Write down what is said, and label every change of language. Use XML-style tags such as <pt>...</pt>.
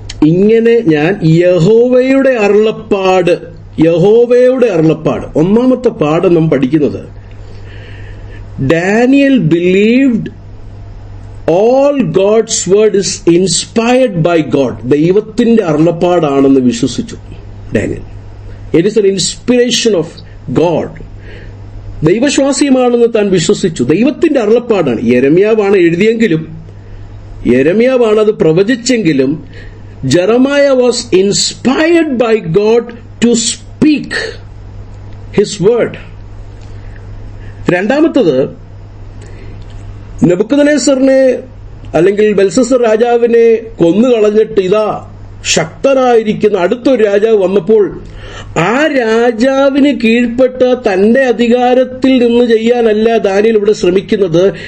<ml>ഇങ്ങനെ ഞാൻ യഹോവയുടെ അരുളപ്പാട്, യഹോവയുടെ അരുളപ്പാട്. ഒന്നാമത്തെ പാഠം നാം പഠിക്കുന്നത്</ml> <en>Daniel believed all God's word is inspired by God.</en> <ml>ദൈവത്തിന്റെ അരുളപ്പാടാണെന്ന് വിശ്വസിച്ചു Daniel.</ml> <en>It is an inspiration of God.</en> <ml>ദൈവശ്വാസ്യമാണെന്ന് താൻ വിശ്വസിച്ചു. ദൈവത്തിന്റെ അരുളപ്പാടാണ്. യെരമ്യാവാണ് എഴുതിയെങ്കിലും, യെരമ്യാവാണ് അത് പ്രവചിച്ചെങ്കിലും, ജെറമായ</ml> <en>was inspired by God to speak his word.</en> <ml>രണ്ടാമത്തത്, നെബൂഖദ്നേസറിനെ അല്ലെങ്കിൽ ബെൽസസർ രാജാവിനെ കൊന്നുകളഞ്ഞിട്ട് ഇതാ ശക്തനായിരിക്കുന്ന അടുത്തൊരു രാജാവ് വന്നപ്പോൾ ആ രാജാവിന് കീഴ്പ്പെട്ട തന്റെ അധികാരത്തിൽ നിന്ന് ചെയ്യാനല്ല ദാനിയേൽ ഇവിടെ ശ്രമിക്കുന്നത്.</ml>